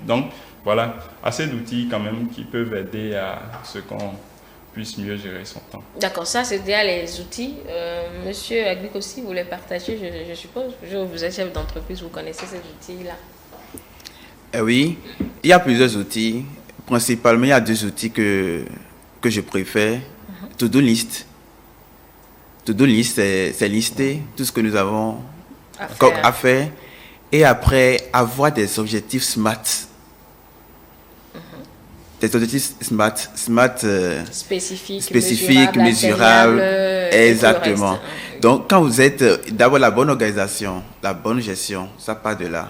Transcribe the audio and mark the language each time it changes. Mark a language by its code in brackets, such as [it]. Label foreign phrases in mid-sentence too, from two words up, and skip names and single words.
[fr] Donc, voilà, assez d'outils quand même qui peuvent aider à ce qu'on puisse mieux gérer son temps. D'accord, ça c'est déjà les outils. Monsieur Agbik aussi, vous les partagez, je suppose. Vous êtes chef d'entreprise, vous connaissez ces outils-là? Oui, il y a plusieurs outils. Principalement, il y a 2 outils que je préfère. [en] To-do list. To-do list, [fr] c'est lister tout ce que nous avons à faire. Et après, avoir des objectifs SMART. Des objectifs SMART spécifiques, mesurables. Exactement. Donc, quand vous êtes d'abord la bonne organisation, la bonne gestion, ça part de là.